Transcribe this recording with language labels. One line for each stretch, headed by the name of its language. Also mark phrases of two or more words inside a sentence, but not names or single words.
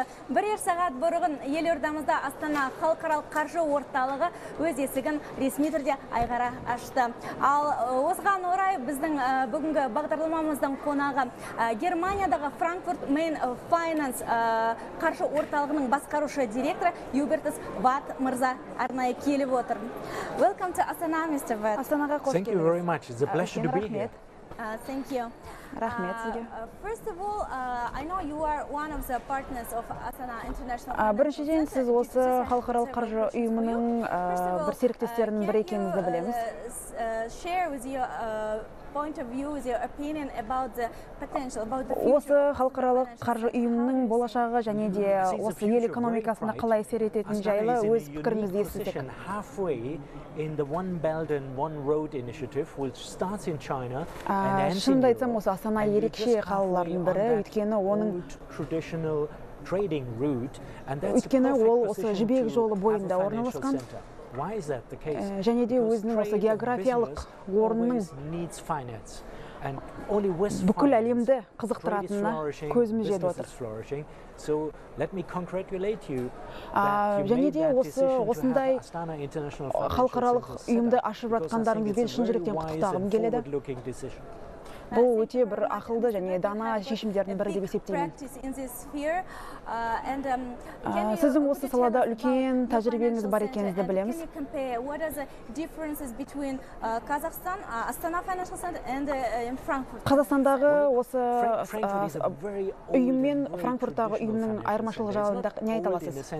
Kazakh: Бірер сағат бұрын елордамызда Астана халықаралық қаржы орталығы өз есігін ресми түрде айқара ашты. Ал осыған орай біздің бүгінгі бағдарламамыздың қонағы Германиядағы Frankfurt Main Finance қаржы орталығының басқарушы директоры Хубертус Ват мырза арнайы келіп отыр.
English: Welcome to Астана, Mr. Ват.
Kazakh: Астанаға қош келдіңіз.
English: Thank you very much. It's a pleasure to be here. Thank you.
Kazakh: Рахмет сізге.
English: First of all, I know you are one of the partners of Астана International.
Kazakh: Біріншіден, сіз осы халықаралық қаржы ұйымының бір серіктестерінің бірі екеніңізді білеміз.
English: Share with you point of view, with your opinion about the potential, about the future.
Kazakh: Осы халықаралық қаржы ұйымының болашағы және де осы ел экономикасына қалай әсер ететіні жайлы өз пікіріңізді естісек.
English: Halfway in the One Belt and One Road initiative, which starts in China and ends in
Kazakh: Шынымды айтсам,
English: Europe.
Kazakh: осы Астана ерекше қалалардың бірі, өйткені оның
English: traditional trading route, and that's a
Kazakh: өйткені ол
English: perfect
Kazakh: осы
English: position
Kazakh: жібек
English: to
Kazakh: жолы
English: have a
Kazakh: бойында
English: financial
Kazakh: орналасқан.
English: center. Why is that the case?
Kazakh: Және де
English: Because
Kazakh: өзінің осы
English: trade and
Kazakh: географиялық
English: business
Kazakh: орнының
English: always needs finance. And only with
Kazakh: бүкіл
English: finance,
Kazakh: әлемді
English: trade is
Kazakh: қызықтыратынына
English: flourishing,
Kazakh: көзіміз жетіп
English: business
Kazakh: отыр.
English: is flourishing. So let me congratulate you that you
Kazakh: Және
English: made
Kazakh: де
English: that
Kazakh: осы
English: decision to have
Kazakh: осындай
English: Astana International Financial
Kazakh: халықаралық
English: Center set
Kazakh: ұйымды
English: up,
Kazakh: ашып
English: because I think
Kazakh: жатқандарыңызбен
English: it's a
Kazakh: шын
English: very
Kazakh: жүректен
English: wise
Kazakh: құттықтағым
English: and
Kazakh: келеді.
English: forward-looking decision.
Kazakh: Бұл өте бір ақылды және дана шешімдердің бірі деп есептеймін. Сіздің осы салада үлкен тәжірибеңіз бар екеніңізді білеміз. Қазақстандағы осы ұйым мен Франкфурттағы ұйымның айырмашылығы жайлында не айта аласыз?